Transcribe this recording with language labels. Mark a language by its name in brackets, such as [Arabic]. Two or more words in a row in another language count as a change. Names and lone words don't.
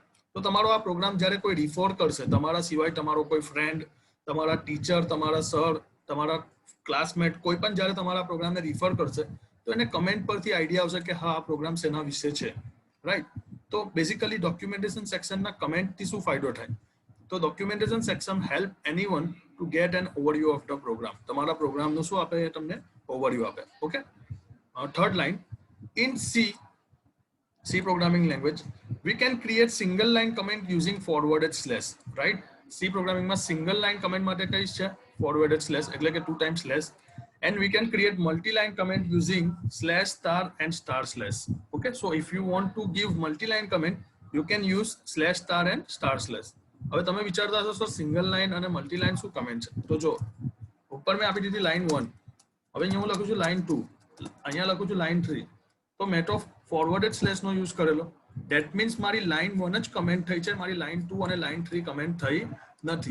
[Gujarati] તો તમારો આ પ્રોગ્રામ જ્યારે કોઈ રિફર કરશે, તમારા સિવાય તમારો કોઈ ફ્રેન્ડ, તમારા ટીચર, તમારા સર, તમારા ક્લાસમેટ, કોઈ પણ જ્યારે તમારા પ્રોગ્રામને રિફર કરશે તો એને કમેન્ટ પરથી આઈડિયા આવશે કે હા આ પ્રોગ્રામ શેના વિશે છે, રાઈટ? તો બેઝિકલી ડોક્યુમેન્ટેશન સેક્શનના કમેન્ટથી શું ફાયદો થાય? [English] તો documentation section help anyone to get an overview of the program. તમારા પ્રોગ્રામનું શું આપે એ તમને ઓવરવ્યુ આપે. okay, third line, in C programming language, we can create single line comment using forwarded slash, right? C programming [Gujarati] માં [English] single line comment [Gujarati] માટે કઈ છે? [English] Forwarded slash, [Gujarati] એટલે કે 2 [English] times slash. And we can create multi-line comment using slash star and star slash. Okay, so if you want to give multi-line comment, you can use slash star and star slash. [Gujarati] હવે તમે વિચારતા હશો સર સિંગલ લાઇન અને મલ્ટી લાઇન શું કમેન્ટ છે? તો જો ઉપર મેં આપી દીધી લાઇન 1, હવે અહીંયા હું લખું છું લાઇન 2, અહીંયા લખું છું લાઇન 3, તો મેં તો ફોરવર્ડેડ સ્લેશ નો યુઝ કરેલો. [English] that means [Gujarati] મારી લાઇન 1 જ કમેન્ટ થઈ છે, મારી લાઇન 2 અને લાઇન 3 કમેન્ટ થઈ નથી.